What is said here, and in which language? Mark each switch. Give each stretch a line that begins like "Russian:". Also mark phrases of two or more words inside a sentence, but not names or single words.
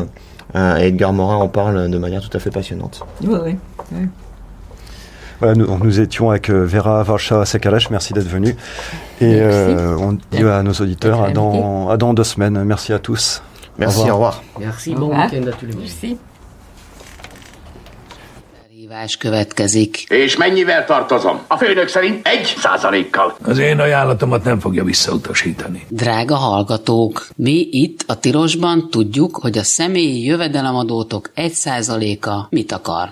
French: Et Edgar Morin en parle de manière tout à fait passionnante. Oui. Voilà, nous étions avec Vera Varcha-Sekalech, merci d'être venu. Et on dit à nos auditeurs à dans 2 semaines. Merci à tous. Merci, au revoir. Merci, bon week-end à tous les monde. Merci.
Hungarian: Hívás következik. És mennyivel tartozom? A főnök szerint 1%-kal. Az én ajánlatomat nem fogja visszautasítani. Drága hallgatók, mi itt a Tirosban tudjuk, hogy a személyi jövedelemadótok 1%-a mit akar.